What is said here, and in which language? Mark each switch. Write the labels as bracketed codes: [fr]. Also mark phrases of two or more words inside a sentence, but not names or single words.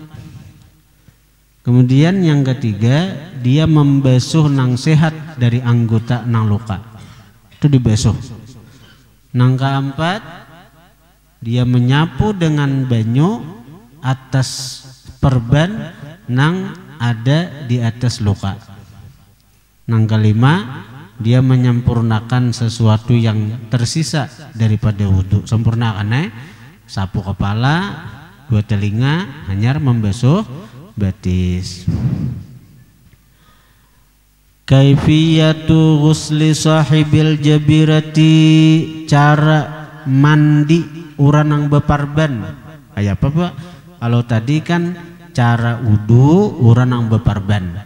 [id] Kemudian yang ketiga, dia membasuh nang sehat dari anggota nang luka. Itu dibasuh. Nang keempat, dia menyapu dengan banyu atas perban nang ada di atas luka. Nang kelima, dia menyempurnakan sesuatu yang tersisa daripada wudhu. Sempurnakan sapu kepala, dua telinga, [bjn] hanyar membasuh batis. [ar] كيفية غسل صاحب الجبيرة, [id] cara mandi urang yang beparban. Kayak apa Pak? Kalau tadi kan cara wudu urang yang beparban.